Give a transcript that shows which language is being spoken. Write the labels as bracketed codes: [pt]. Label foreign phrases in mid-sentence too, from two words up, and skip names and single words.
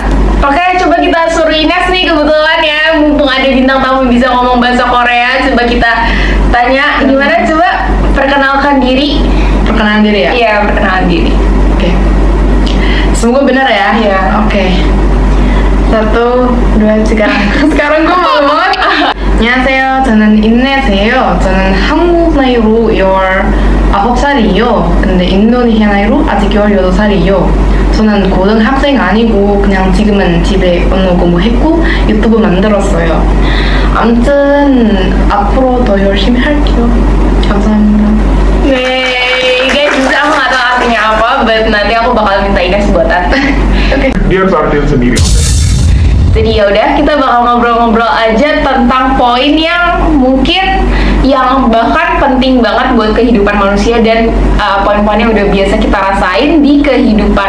[id] Oke, coba kita suruh Ines nih kebetulan ya, mumpung ada bintang tamu bisa ngomong bahasa Korea, coba kita tanya gimana, coba perkenalkan diri. Perkenalan diri ya? Iya, perkenalan diri. Oke. Semoga benar ya? Iya. Oke. 1, 2, 3. Sekarang gue malu banget. [ko] 안녕하세요. 저는 인내세요. 저는 한국 나이로 19살이요. 근데 인도네시아 나이로 아직 18살이요. 저는 고등학생 아니고 그냥 지금은 집에 언어 공부했고 유튜브 만들었어요. 아무튼 앞으로 더 열심히 할게요. 감사합니다. [id] Nih, guys, bisa aku nggak tahu artinya apa, but nanti aku bakal minta Ines buatan. Oke. Dia harus artiin sendiri. Jadi ya udah, kita bakal ngobrol-ngobrol aja tentang poin yang mungkin yang bahkan penting banget buat kehidupan manusia dan poin-poin yang udah biasa kita rasain di kehidupan.